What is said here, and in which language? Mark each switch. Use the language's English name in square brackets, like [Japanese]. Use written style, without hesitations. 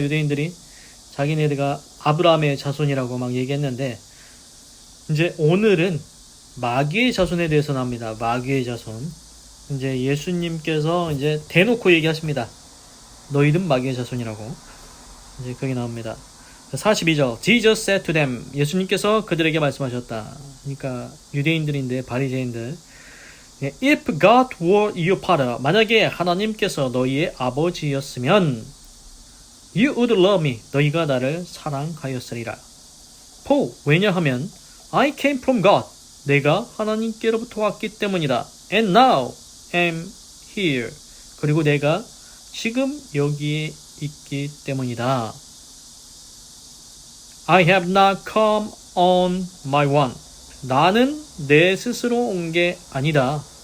[Korean] 유대인들이 자기네들가 아브라함의 자손이라고 막 얘기했는데, 이제 오늘은 마귀의 자손에 대해서 나옵니다. 마귀의 자손. 이제 예수님께서 이제 대놓고 얘기하십니다. 너희는 마귀의 자손이라고. 이제 거기 나옵니다. 42절. [English] Jesus said to them. [Korean] 예수님께서 그들에게 말씀하셨다. 그러니까 유대인들인데 바리새인들. [English] If God were your father, [Korean] 만약에 하나님께서 너희의 아버지였으면 [English] you would love me. [Korean] 너희가 나를 사랑하였으리라. [English] For, [Korean] 왜냐하면 [English] I came from God. [Korean] 내가 하나님께로부터 왔기 때문이다. [English] And now am here. [Korean] 그리고 내가 지금 여기에 있기 때문이다. [English] I have not come on my own. [Korean] 나는 내 스스로 온 게 아니다.